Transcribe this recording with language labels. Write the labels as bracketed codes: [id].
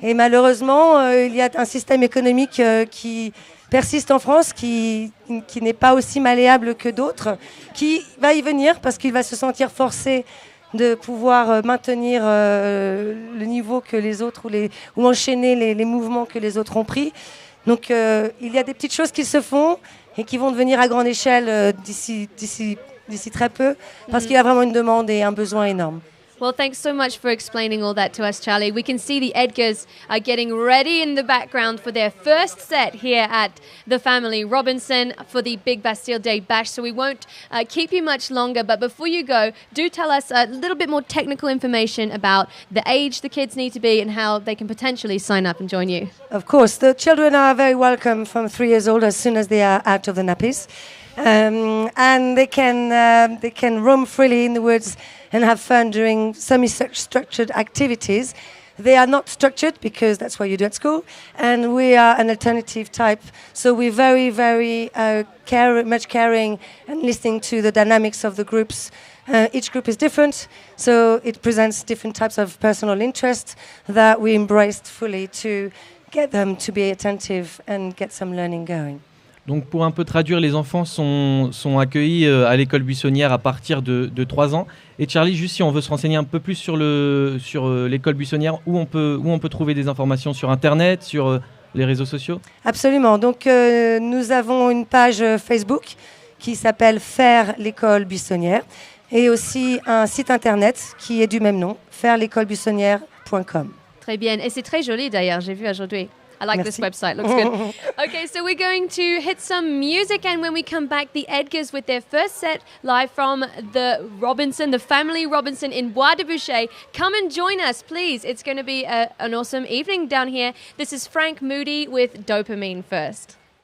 [fr] Et malheureusement, il y a un système économique qui persiste en France, qui n'est pas aussi malléable que d'autres, qui va y venir parce qu'il va se sentir forcé de pouvoir maintenir le niveau que les autres ou enchaîner les mouvements que les autres ont pris. Donc il y a des petites choses qui se font et qui vont devenir à grande échelle d'ici très peu, parce qu'il y a vraiment une demande et un besoin énorme. [en] Well, thanks so much for explaining all that to us, Charlie. We can see the Edgars are getting ready in the background for their first set here at the Family Robinson for the Big Bastille Day Bash. So we won't keep you much longer. But before you go, do tell us a little bit more technical information about the age the kids need to be and how they can potentially sign up and join you. Of course, the children are very welcome from 3 years old as soon as they are out of the nappies. And they can roam freely in the woods and have fun during semi-structured activities. They are not structured because that's what you do at school, and we are an alternative type. So we're very, very much caring and listening to the dynamics of the groups. Each group is different, so it presents different types of personal interests that we embraced fully to get them to be attentive and get some learning going. [fr] Donc pour un peu traduire, les enfants sont accueillis à l'école buissonnière à partir de 3 ans. Et Charlie, juste si on veut se renseigner un peu plus sur l'école buissonnière, où on peut trouver des informations sur Internet, sur les réseaux sociaux? Absolument. Donc nous avons une page Facebook qui s'appelle Faire l'école buissonnière et aussi un site Internet qui est du même nom, fairelecolebuissonnière.com. Très bien. Et c'est très joli d'ailleurs, j'ai vu aujourd'hui. [en] I like [fr] Merci. [en] this website, looks good. Okay, so we're going to hit some music, and when we come back, the Edgars with their first set live from the Robinson, the Family Robinson in Bois de Boucher. Come and join us, please. It's going to be an awesome evening down here. This is Frank Moody with Dopamine first.